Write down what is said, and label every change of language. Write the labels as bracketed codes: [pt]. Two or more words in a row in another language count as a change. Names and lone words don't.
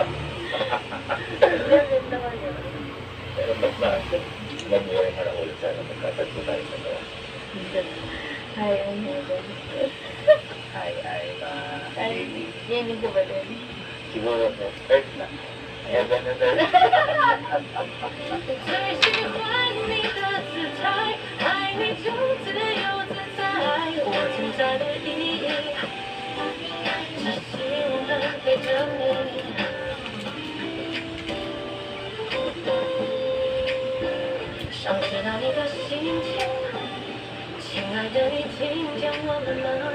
[tl] Ganun naman yun. Pero basta, mabuhay na lang ulit sana magkatagpo tayo sa gawa. [en] Hi, I'm Megan. [tl] Ay, Ay, yan ko ba din? siguro po, Earth na. Heaven na Earth. [zh] 最喜欢你的姿态，爱你就自由自在，我存在的意义，只希望能陪着你。想知道你的心情，亲爱的你听见我了吗？